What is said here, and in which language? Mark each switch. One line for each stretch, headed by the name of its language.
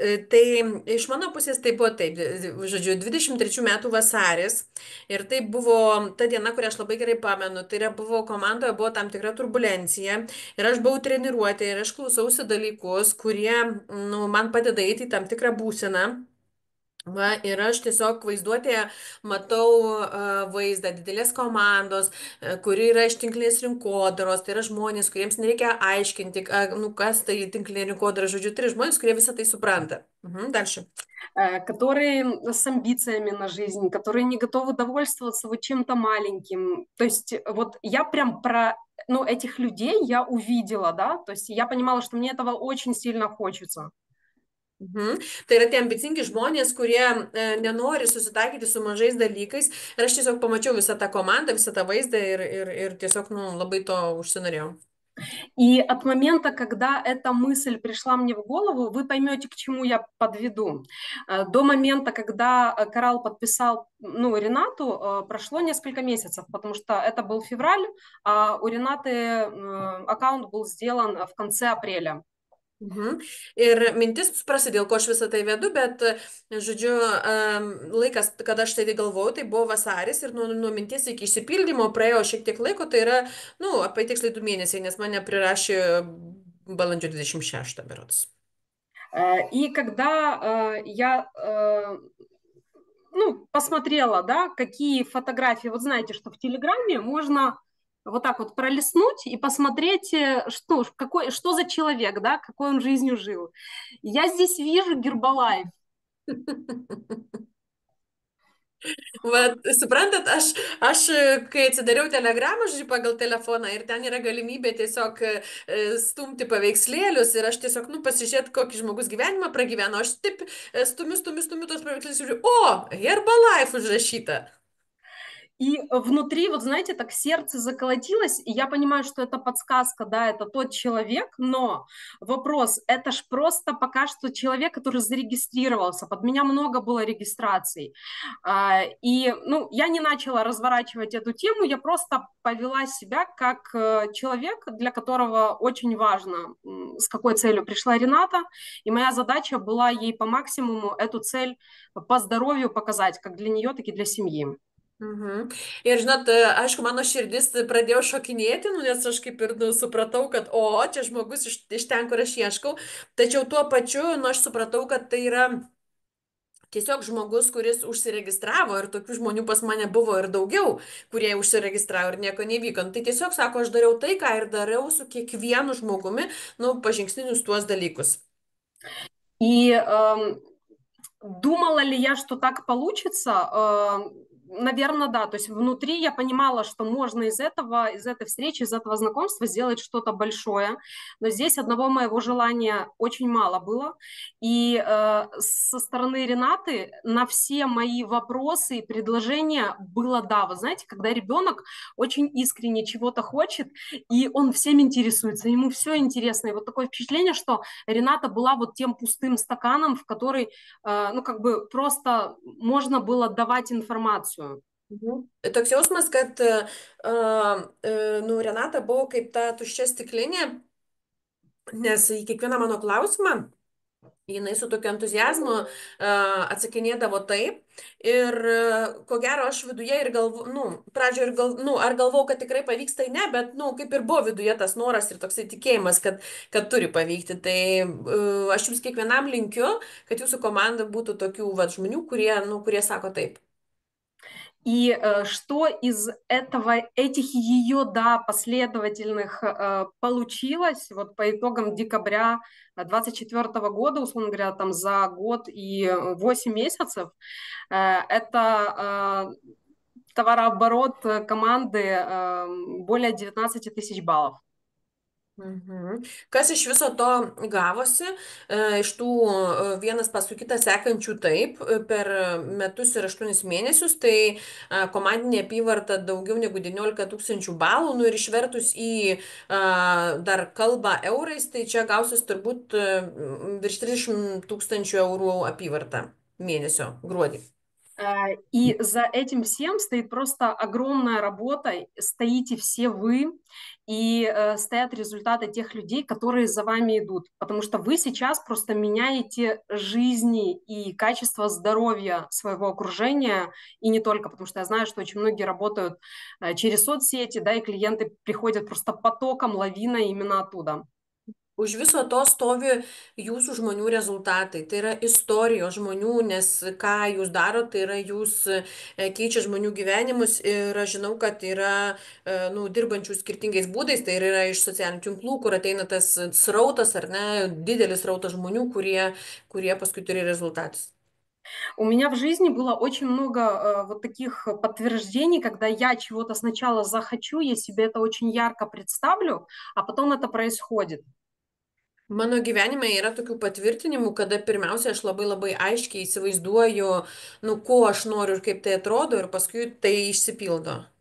Lithuanian: Tai iš mano pusės tai buvo taip, žodžiu, 23 metų vasaris ir tai buvo ta diena, kurią aš labai gerai pamenu, tai yra buvo komandoje, buvo tam tikra turbulencija ir aš buvau treniruotė ir aš klausausi dalykus, kurie man padeda eiti į tam tikrą būseną. Va, ir aš tiesiog vaizduotėje matau vaizdą didelės komandos, kuri yra iš tinklinės rinkodaros, tai yra žmonės, kuriems nereikia aiškinti, kas tai tinklinė rinkodara, žodžiu, tai yra žmonės, kurie visą tai supranta.
Russian: Дальше. Которые с амбициями на жизнь, которые не готовы довольствоваться вот чем-то маленьким. То есть вот я прям про этих людей я увидела, да, то есть я понимала, что мне этого очень сильно хочется.
Lithuanian: Tai yra tie ambicingi žmonės, kurie nenori susitaikyti su mažais dalykais. Ir aš tiesiog pamačiau visą tą komandą, visą tą vaizdą ir tiesiog labai to užsinorėjau.
Russian: И от момента, когда эта мысль пришла мне в голову, вы поймете, к чему я подведу. До момента, когда Коралл подписал Ренату, прошло несколько месяцев, потому что это был февраль, а у Ренаты аккаунт был сделан в конце апреля.
Lithuanian: Ir mintis suprasti, dėl ko aš visą tai vedu, bet, žodžiu, laikas, kada aš tai galvojau, tai buvo vasaris ir nuo minties iki išsipildymo praėjo šiek tiek laiko, tai yra, apie tiksliai 2 mėnesiai, nes mane prirašė balandžio 26 berods.
Russian: И когда я посмотрела, да, какие фотографии, вот знаете, что в Телеграме можно вот так вот пролистнуть и посмотреть, что за человек, да, какой он жизнью жил. Я здесь вижу Гербалайф.
Lithuanian: Suprantat, aš kai atsidariau telegramą, žodžiu, pagal telefoną ir ten yra galimybė tiesiog stumti paveikslėlius ir aš tiesiog, pasižiūrėti, kokį žmogus gyvenimą pragyveno, aš taip stumiu tos paveikslėlius ir žiūriu, Herbalife užrašyta.
Russian: И внутри, вот знаете, так сердце заколотилось, и я понимаю, что это подсказка, да, это тот человек, но вопрос, это ж просто пока что человек, который зарегистрировался, под меня много было регистраций, и, я не начала разворачивать эту тему, я просто повела себя как человек, для которого очень важно, с какой целью пришла Рената, и моя задача была ей по максимуму эту цель по здоровью показать, как для нее, так и для семьи.
Lithuanian: Ir žinot, aišku, mano širdis pradėjo šokinėti, nes aš kaip ir supratau, kad čia žmogus iš ten, kur aš ieškau, tačiau tuo pačiu, aš supratau, kad tai yra tiesiog žmogus, kuris užsiregistravo ir tokių žmonių pas mane buvo ir daugiau, kurie užsiregistravo ir nieko nevyko. Tai tiesiog sako, aš dariau tai, ką ir dariau su kiekvienu žmogumi, pažingsninius tuos dalykus.
Russian: И думала ли я, что так получится? Наверное, да. То есть внутри я понимала, что можно из этой встречи, из этого знакомства сделать что-то большое. Но здесь одного моего желания очень мало было. И со стороны Ренаты на все мои вопросы и предложения было да. Вы знаете, когда ребенок очень искренне чего-то хочет, и он всем интересуется, ему все интересно. И вот такое впечатление, что Рената была вот тем пустым стаканом, в который, просто можно было давать информацию.
Lithuanian: Toks jausmas, kad Renata buvo kaip ta tuščia stiklinė, nes į kiekvieną mano klausimą jinai su tokiu entuzijazmu atsakinėdavo taip. Ir ko gero aš viduje ir pradžioje ir ar galvojau, kad tikrai pavyks, tai ne, bet, kaip ir buvo viduje tas noras ir toksai tikėjimas, kad turi pavykti. Tai aš jums kiekvienam linkiu, kad jūsų komanda būtų tokių žmonių, kurie sako taip.
Russian: И что из этих ее, последовательных получилось, вот по итогам декабря 2024 года, условно говоря, там за год и 8 месяцев, это товарооборот команды более 19 тысяч баллов.
Lithuanian: Kas iš viso to gavosi, iš tų vienas paskui kitą sekančių taip, per metus ir 8 mėnesius, tai komandinė apyvarta daugiau negu 19 000 balų, ir išvertus į dar kalbą eurais, tai čia gausis turbūt virš 30 000 eurų apyvarta mėnesio gruodį.
Russian: И за этим всем стоит просто огромная работа, стоите все вы, и стоят результаты тех людей, которые за вами идут, потому что вы сейчас просто меняете жизни и качество здоровья своего окружения, и не только, потому что я знаю, что очень многие работают через соцсети, и клиенты приходят просто потоком, лавиной именно оттуда.
Lithuanian: Už viso to stovi jūsų žmonių rezultatai, tai yra istorijos žmonių, nes ką jūs darote, tai yra jūs keičia žmonių gyvenimus ir aš žinau, kad yra dirbančių skirtingais būdais, tai yra iš socialinių tinklų, kur ateina tas srautas ar ne, didelis srautas žmonių, kurie paskui turi rezultatus.
Russian: У меня в жизни было очень много вот таких подтверждений, когда я чего-то сначала захочу, я себе это очень ярко представлю, а потом это происходит.
Lithuanian: Mano gyvenime yra tokių patvirtinimų, kada pirmiausia aš labai aiškiai įsivaizduoju, ko aš noriu ir kaip tai atrodo, ir paskui tai išsipildo.